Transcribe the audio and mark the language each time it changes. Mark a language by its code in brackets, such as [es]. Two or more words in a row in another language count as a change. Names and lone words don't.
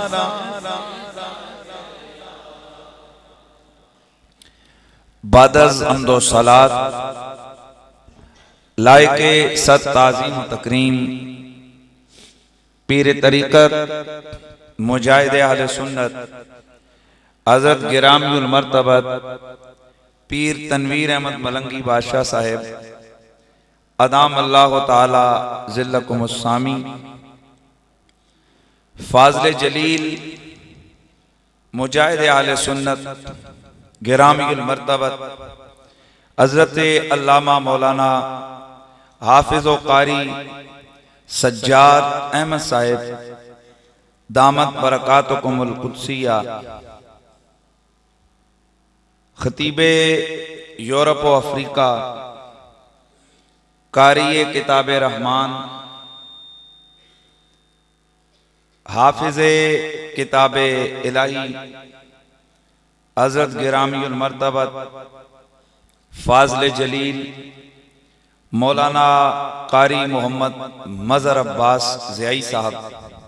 [ur] بعد از حمد و صلاۃ لائق صد تعظیم تکریم پیر طریقت مجاہد اہل سنت حضرت گرامی المرتبت پیر تنویر احمد ملنگی بادشاہ صاحب ادام اللہ تعالیٰ ظلکم السامی فاضل جلیل مجاہد اہل سنت گرامی المرتبت حضرت علامہ مولانا حافظ و قاری سجاد احمد صاحب دامت برکاتکم القدسیہ خطیب یورپ و افریقہ قاری کتاب رحمان حافظ کتاب الہی حضرت گرامی المرتبت فاضل جلیل مولانا قاری محمد مظہر عباس ضیائی صاحب